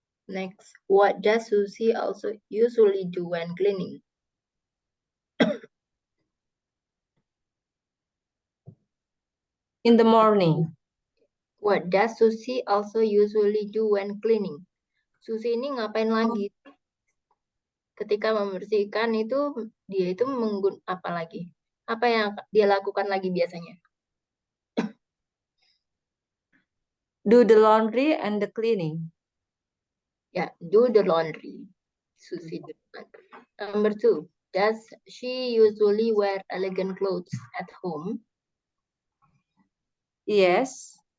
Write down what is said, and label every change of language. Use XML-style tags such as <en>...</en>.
<en>Next, what does Susie also usually do when cleaning? In the morning. What does Susie also usually do when cleaning?</en> <id>Susie ini ngapain lagi? Ketika membersihkan itu, dia itu apa lagi? Apa yang dia lakukan lagi biasanya?</id> <en>Do the laundry and the cleaning. Ya, do the laundry. Susie do the laundry. Number 2, does she usually wear elegant clothes at home? Yes.</en>